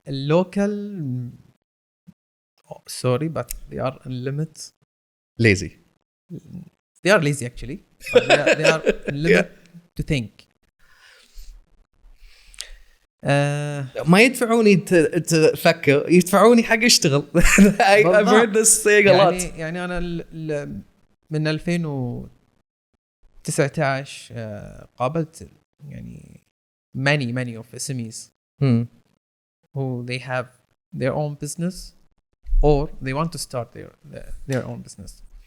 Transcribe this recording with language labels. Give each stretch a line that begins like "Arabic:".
English: Local, sorry, but they are in limits. Lazy. They are lazy actually. But they are in limit to think.
Arabic: ما يدفعوني تفكر يدفعوني حق اشتغل.
English: I've heard this saying a lot.
Arabic: يعني أنا من 2019 قابلت يعني
English: many of SMEs who they have their own business or they want to start their own business.